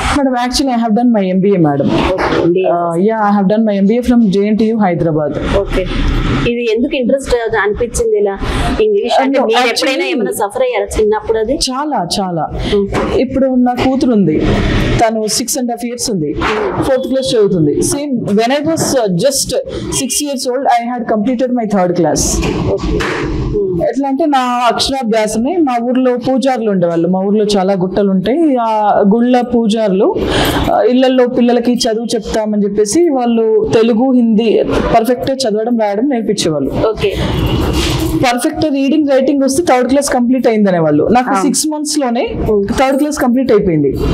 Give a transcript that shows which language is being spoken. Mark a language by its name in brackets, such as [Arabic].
[English] Madam actually I have done my MBA madam. I have done my MBA from JNTU Hyderabad. [Telugu] ఇది ఎందుకు interest అనిపించింది ఇలా English అంటే? మీరు ఎప్పుడైనా ఏమైనా సఫర్ అయ్యారా చిన్నప్పుడు? అది చాలా ఇప్పుడు నా కూతురు ఉంది, తను 6.5 years ఉంది, 4th class చదువుతుంది. [English] Same when I was just 6 years old I had completed my 3rd class. [Telugu] ఎట్లా అంటే నా అక్షరాభ్యాసమే, మా ఊర్లో పూజారులు ఉండేవాళ్ళు, మా ఊర్లో చాలా గుట్టలు ఉంటాయి, ఆ గుళ్ళ పూజారులు ఇళ్లలో పిల్లలకి చదువు చెప్తామని చెప్పేసి వాళ్ళు తెలుగు, హిందీ పర్ఫెక్ట్ చదవడం, రాయడం నేర్పించేవాళ్ళు. పర్ఫెక్ట్ రీడింగ్, రైటింగ్ వస్తే 3rd class కంప్లీట్ అయిందనే వాళ్ళు. నాకు 6 months లోనే 3rd class కంప్లీట్ అయిపోయింది.